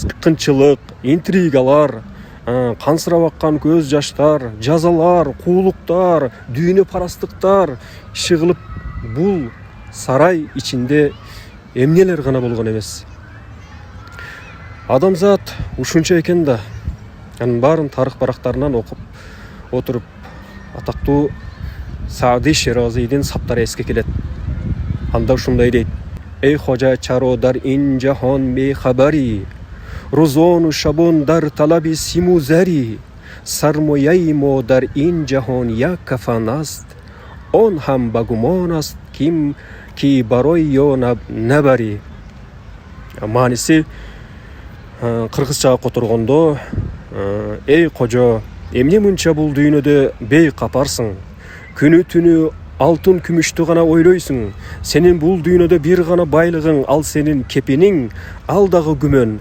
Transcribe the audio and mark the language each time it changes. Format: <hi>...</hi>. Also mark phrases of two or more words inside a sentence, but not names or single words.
<ky>Кынчылык, интригалар, кансырап аккан көз жаштар, жазалар, куулуктар, дүйнө парастыктар шыгылып бул сарай ичинде эмнелер гана болгон эмес. Адамзат ушунча экен да. Анын баарын тарых барактарынан окуп отуруп атактуу Саади Ширазидин саптары эске келет. Анда ушундай дейт:</ky> <tg>Эй хожа чаро дар ин жаҳон бехабари, рӯзону шабон дар талаби симу зари, сармояи мо дар ин ҷаҳон як кафан аст, он ҳам ба гумон аст ки барои ё набари.</tg> <ky>Мааниси кыргызчага которгондо: Эй кожо, эмне мынча бул дүйнөдө бейкапарсың? Күнү түнү алтын күмүштү гана ойлойсуң. Сенин бул дүйнөдө бир гана байлыгың, ал сенин кепиниң, ал дагы күмөн.</ky>